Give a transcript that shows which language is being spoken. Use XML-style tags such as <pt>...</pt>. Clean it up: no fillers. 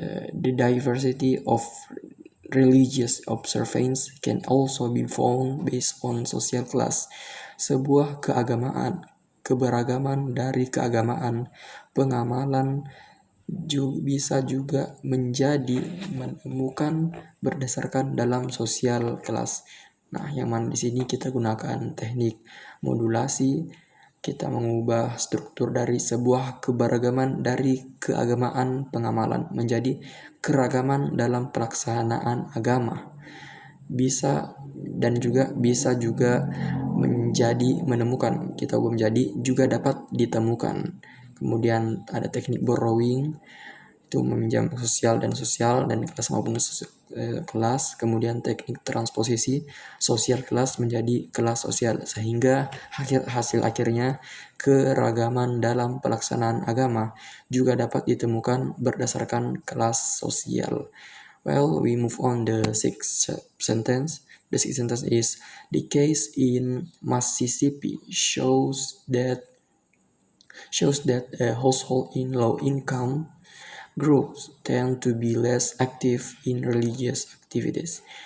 <en>The diversity of religious observance can also be found based on social class.</en> <id>Sebuah keberagaman dari keagamaan pengamalan bisa juga menjadi menemukan berdasarkan dalam sosial kelas. Nah, yang mana di sini kita gunakan teknik modulasi. Kita mengubah struktur dari sebuah keberagaman dari keagamaan pengamalan menjadi keragaman dalam pelaksanaan agama. Bisa juga menjadi menemukan. Kita ubah menjadi juga dapat ditemukan. Kemudian ada teknik borrowing, itu meminjam sosial dan kelas maupun kelas. Kemudian teknik transposisi sosial kelas menjadi kelas sosial, sehingga hasil akhirnya keragaman dalam pelaksanaan agama juga dapat ditemukan berdasarkan kelas sosial.</id> <en>Well, we move on the sixth sentence. The sixth sentence is, the case in Mississippi shows that household in low income groups tend to be less active in religious activities.</en>